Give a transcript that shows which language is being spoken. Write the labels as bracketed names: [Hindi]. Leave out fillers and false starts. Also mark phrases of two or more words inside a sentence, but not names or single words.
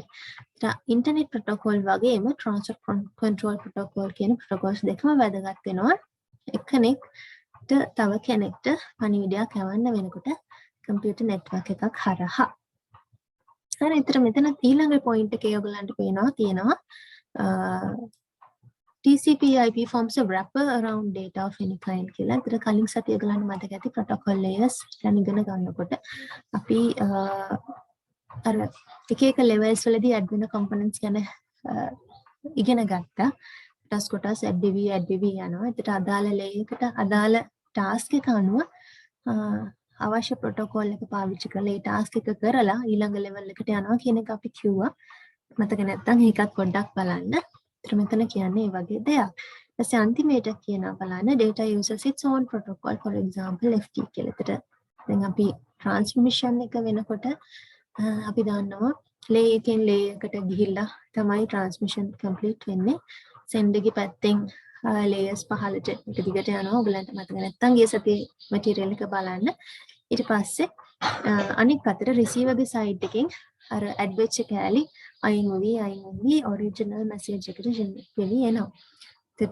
[English] internet protocol [Sinhala] වගේම [English] transfer control protocol [Sinhala] කියන protocols දෙකම වැදගත් වෙනවා. එක්කෙනෙක්ට තව කෙනෙක්ට පණිවිඩයක් යවන්න වෙනකොට [English] computer network [Sinhala] එකක් හරහා. හරි. ඒතර මෙතන ඊළඟ point එකේ ඔයගලන්ට තියෙනවා [English] TCP/IP forms a wrapper around data of any kind [Sinhala] කියලා. ඒතර කලින් සතියේ ඔයගලන්ට මතක ඇති [English] protocol layers [Sinhala] ගැන ඉගෙන ගන්නකොට අපි අර එක levels වලදී add වෙන components ගැන ඉගෙන ගත්තා. කොටස් add වෙවි යනවා. ඒකට අදාළ layer එකට අදාළ task එක අනුව අවශ්‍ය protocol එක පාවිච්චි කරලා ඒ task එක කරලා ඊළඟ level එකට යනවා කියන එක අපි කිව්වා. මතක නැත්නම් ඒකත් පොඩ්ඩක් බලන්න. ඒතර මෙතන කියන්නේ මේ වගේ දෙයක්. ඊපස්සේ අන්තිමේට කියනවා බලන්න [English] data uses its own protocol, for example FT [Sinhala] කියලා. ඒතර දැන් අපි transmission එක වෙනකොට අපි දන්නවා layer එකෙන් layer එකට ගිහිල්ලා තමයි [English] transmission complete [Sinhala] වෙන්නේ. send එකේ පැත්තෙන් layers පහළට එක දිගට යනවා. ඔයගලන්ට මතක නැත්නම් ගිය සතියේ material එක බලන්න. ඊට පස්සේ අනිත් පැත්තට receiver ගේ side එකෙන් අර add වෙච්ච කැලි අයින් වෙවි [English] original message [Sinhala] එකට generate වෙවි එනවා.